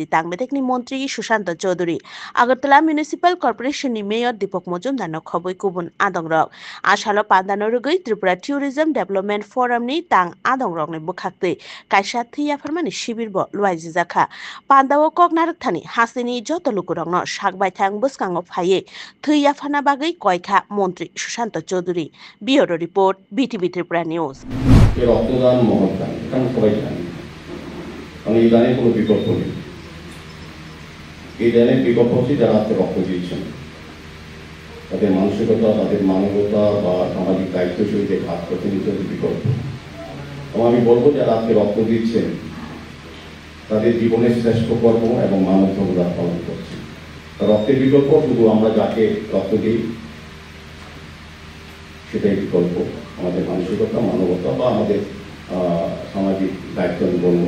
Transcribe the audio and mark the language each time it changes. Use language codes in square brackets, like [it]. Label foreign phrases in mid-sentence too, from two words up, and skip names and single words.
[trp] Tangmedek ni Montri Sushanta Chaudhary Agartala Municipal Corporation ni Mayor Dipok Mojumdar no khoboi kubun adongrok Ashalo Pandano rugoi Tripura Tourism Development Forum ni tang adongrok ni bukhakte kaisa thiya farmani shibir bo luaijijaka Pandao koknarak thani hasini joto lukurok no sakbai thang buskango phai thiya phana bagui koikha Montri Sushanta Chaudhary [en] Bureau Report [trp] BTV Tripura News [bn] রক্তদান মহৎদান এটা সবাই জানি কারণ এই দানে কোনো বিকল্প নেই এই দানে বিকল্প হচ্ছে যারা আজকে রক্ত দিয়েছেন তাদের মানসিকতা তাদের মানবতা বা সামাজিক দায়িত্বশীল যে কাজ করছেন এটা বিকল্প এবং আমি বলবো যারা আজকে রক্ত দিচ্ছেন তাদের জীবনের শ্রেষ্ঠ কর্ম এবং মানব অবদান পালন করছে রক্তের বিকল্প শুধু আমরা যাকে রক্ত দিই সেটাই বিকল্প আমাদের মানসিকতা মানবতা বা আমাদের সামাজিক দায়িত্ব আমি বলবো